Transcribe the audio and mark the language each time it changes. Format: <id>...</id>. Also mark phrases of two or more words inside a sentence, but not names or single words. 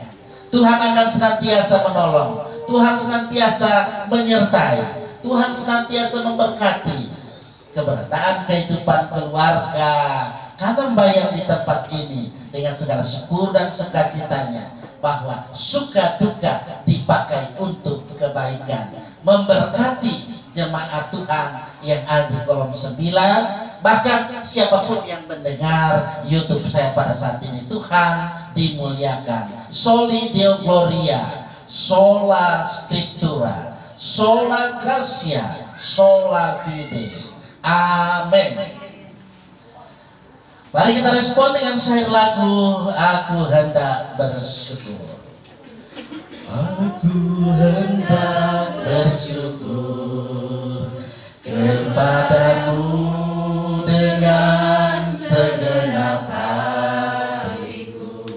<id>Tuhan akan senantiasa menolong, Tuhan senantiasa menyertai, Tuhan senantiasa memberkati keberadaan kehidupan keluarga Kanambaya di tempat ini dengan segala syukur dan sukacitanya, bahwa suka duka dipakai untuk kebaikan, memberkati jemaat Tuhan yang ada di kolom 9, bahkan siapapun yang mendengar YouTube saya pada saat ini. Tuhan dimuliakan.</id> <la>Soli Deo Gloria, sola Scriptura, sola Gracia, sola Fide.</la> <id>Amin. Mari kita respon dengan syair lagu Aku Hendak Bersyukur. Aku hendak bersyukur kepadamu dengan segenap hatiku.</id>